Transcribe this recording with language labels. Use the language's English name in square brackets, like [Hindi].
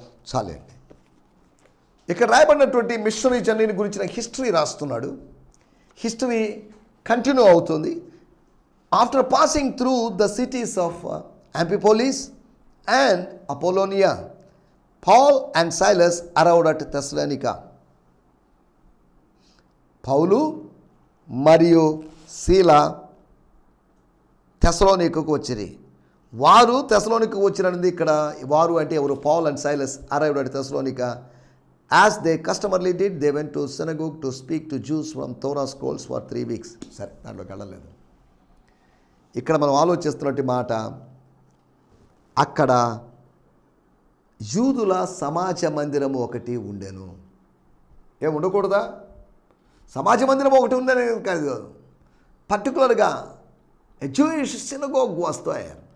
[Telugu] చాలే. ఇక్కడ రాయబడినటువంటి మిషనరీ జర్నీని గురించిన హిస్టరీ రాస్తున్నాడు. హిస్టరీ కంటిన్యూ అవుతుంది. [English] After passing through the cities of Amphipolis and Apollonia, Paul and Silas arrived at Thessalonica. [Telugu] పౌలు మరియు శీల తెస్సలోనికకు వచ్చిరి. వారు తెస్సలోనికకు వచ్చినది ఇక్కడ వారు అంటే ఎవరు? [English] Paul and Silas arrived at Thessalonica. As they customarily did, they went to synagogue to speak to Jews from Torah scrolls for 3 weeks. [Telugu] సరే, దాంట్లోకి వెళ్ళలేదు. ఇక్కడ మనం ఆలోచిస్తున్నట్టు మాట, అక్కడ యూదుల సమాజ మందిరము ఒకటి ఉండెను. ఏం ఉండకూడదా? సమాజ మందిరం ఒకటి ఉందని కాదు, పర్టికులర్గా జూయిష్ సినగోగ్ వస్తాయి.